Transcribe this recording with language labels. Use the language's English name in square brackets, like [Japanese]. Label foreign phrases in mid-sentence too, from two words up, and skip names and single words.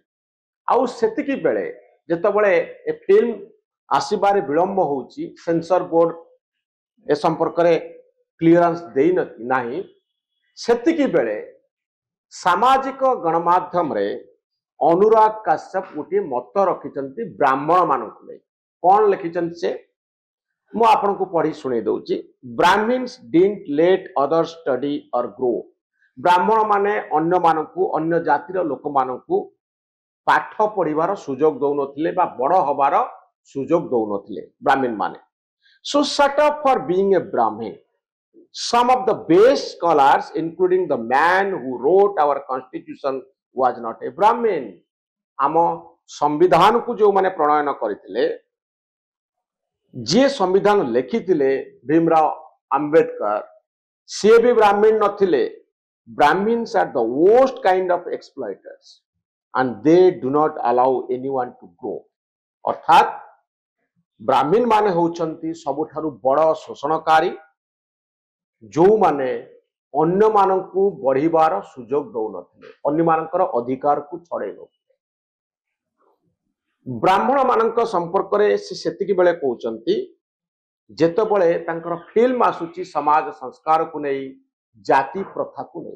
[Odia] ଆଉ ସେତିକି ବେଳେ ଯେତେବେଳେ ଏ ଫିଲ୍ମ ଆସିବାରେ ବିଳମ୍ବ ହଉଛି, [English] censor board [Odia] ଏ ସମ୍ପର୍କ ରେ କ୍ଲିୟରେନ୍ସ ଦେଇ ନାହିଁ ସେତିକି ବେଳେ ସାମାଜିକ ଗଣମାଧ୍ୟମ ରେ ଅନୁରାଗ କଶ୍ୟପ ଗୋଟେ ମତ ରଖିଛନ୍ତି ବ୍ରାହ୍ମଣ ମାନଙ୍କ ଲେ। କଣ ଲେଖିଛନ୍ତି ସେ ମୁଁ ଆପଣ କୁ ପଢ଼ି ଶୁଣେ ଦଉଛି। [English] Brahmins didn't let others study or grow. [Odia] ବ୍ରାହ୍ମଣ ମାନେ ଅନ୍ୟ ମାନଙ୍କୁ ଅନ୍ୟ ଜାତିର ଲୋକ ମାନଙ୍କୁ ପାଠ ପଢ଼ିବାର ସୁଯୋଗ ଦଉ ନଥିଲେ ବା ବଡ଼ ହେବାର ସୁଯୋଗ ଦଉ ନଥିଲେ ବ୍ରାହ୍ମଣ ମାନେ। [English] so shut up for being a Brahmin. Some of the best scholars, including the man who wrote our constitution, was not a Brahmin. [Odia] ଆମ ସମ୍ବିଧାନ କୁ ଯୋଉ ମାନେ ପ୍ରଣୟନ କରିଥିଲେ ଯେ ସମ୍ବିଧାନ ଲେଖିଥିଲେ ଭୀମରାଓ ଅମ୍ବେଦକର ସେ ବି ବ୍ରାହ୍ମଣ ନଥିଲେ। [English] Brahmins are the worst kind of exploiters and they do not allow anyone to grow. [Odia] ଅର୍ଥାତ ବ୍ରାହ୍ମଣ ମାନେ ହଉଛନ୍ତି ସବୁଠାରୁ ବଡ଼ ଶୋଷଣକାରୀ ଯୋଉ ମାନେ ଅନ୍ୟ ମାନଙ୍କୁ ବଢ଼ିବାର ସୁଯୋଗ ଦଉ ନଥିଲେ ଅନ୍ୟ ମାନଙ୍କର ଅଧିକାର କୁ ଛାଡ଼େ ନଥିଲେ। ବ୍ରାହ୍ମଣ ମାନଙ୍କ ସମ୍ପର୍କ ରେ ସେ ସେତିକି ବେଳେ କହୁଛନ୍ତି ଯେତେବେଳେ ତାଙ୍କର ଫିଲ୍ମ ଆସୁଛି ସମାଜ ସଂସ୍କାର କୁ ନୁହେଁ ଜାତି ପ୍ରଥା କୁ ନୁହେଁ।